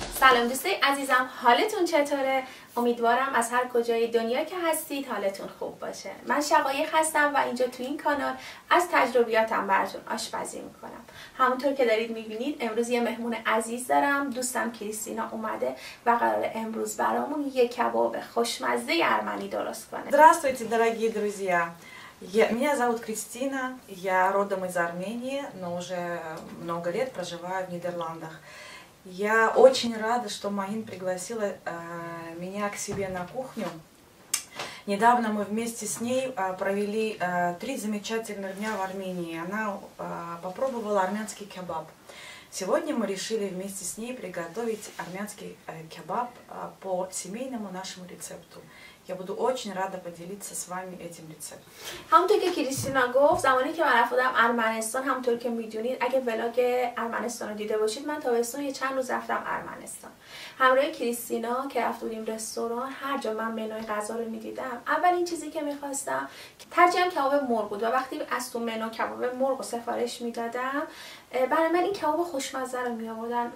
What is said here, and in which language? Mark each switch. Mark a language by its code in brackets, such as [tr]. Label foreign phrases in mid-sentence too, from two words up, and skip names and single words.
[fa] سلام دوستای عزیزم، حالتون چطوره؟ امیدوارم از هر کجای دنیا که هستید حالتون خوب باشه. من شقایق هستم و اینجا تو این کانال از تجربیاتم براتون آشپزی میکنم. همونطور که دارید میبینید امروز یه مهمون عزیز دارم. دوستم کریستینا اومده و قراره امروز برامون یه کباب خوشمزه ارمنی درست کنه. [ru] Здравствуйте, дорогие друзья! Меня зовут Кристина, я родом из Армении, но уже много лет проживаю в Нидерландах. Я очень рада, что Маин пригласила меня к себе на кухню. Недавно мы вместе с ней провели 3 замечательных дня в Армении. Она попробовала армянский кебаб. Сегодня мы решили вместе с ней приготовить армянский кебаб по семейному нашему рецепту. Я буду очень рада поделиться с вами этим рецептом. [fa] همونطور که کریستینا گفت، زمانی که من رفتم ارمنستان، همونطور که میدونید اگه ولاگ ارمنستان رو دیده باشید، من تابستون یه چند روز رفتم ارمنستان همراه کریستینا که رفت بودیم رستوران. هر جا من منوی غذا رو میدیدم، اولین چیزی که میخواستم ترجیحاً کباب مرغ بود و وقتی از تو منو کباب مرغ رو سفارش میدادم برای من این کباب خوشمزه رو می آوردن.